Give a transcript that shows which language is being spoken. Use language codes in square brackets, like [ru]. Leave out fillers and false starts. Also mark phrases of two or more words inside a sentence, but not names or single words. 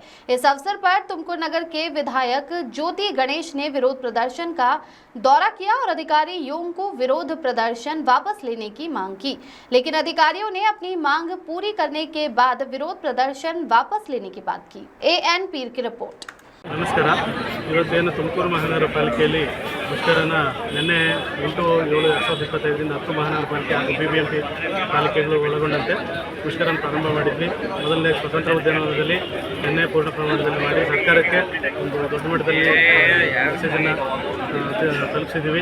[hi] इस अवसर पर तुमकुर नगर के विधायक ज्योति गणेश ने विरोध प्रदर्शन का दौरा किया और अधिकारियों को विरोध प्रदर्शन वापस लेने की मांग की, लेकिन अधिकारियों ने अपनी मांग पूरी करने के बाद विरोध प्रदर्शन वापस लेने की बात की। AN पीर की रिपोर्ट। [kn] ನಮಸ್ಕಾರ. ಇವತ್ತೇನು ತುಮಕೂರು ಮಹಾನಗರ ಪಾಲಿಕೆಯಲ್ಲಿ ಮುಷ್ಕರನ ನಿನ್ನೆ 8/7/2025 10 ಮಹಾನಗರ ಪಾಲಿಕೆ ಹಾಗೂ BBMP ಪಾಲಿಕೆಗಳು ಒಳಗೊಂಡಂತೆ ಮುಷ್ಕರನ ಪ್ರಾರಂಭ ಮಾಡಿದ್ವಿ. ಮೊದಲನೇ ಸ್ವತಂತ್ರ ಉದ್ಯಾನವನದಲ್ಲಿ ನಿನ್ನೆ ಪೂರ್ಣ ಪ್ರಮಾಣದಲ್ಲಿ ಮಾಡಿ ಸರ್ಕಾರಕ್ಕೆ ಒಂದು ದೊಡ್ಡ ಮಟ್ಟದಲ್ಲಿ ಮೆಸೇಜನ್ನು ತಲುಪಿಸಿದ್ದೀವಿ.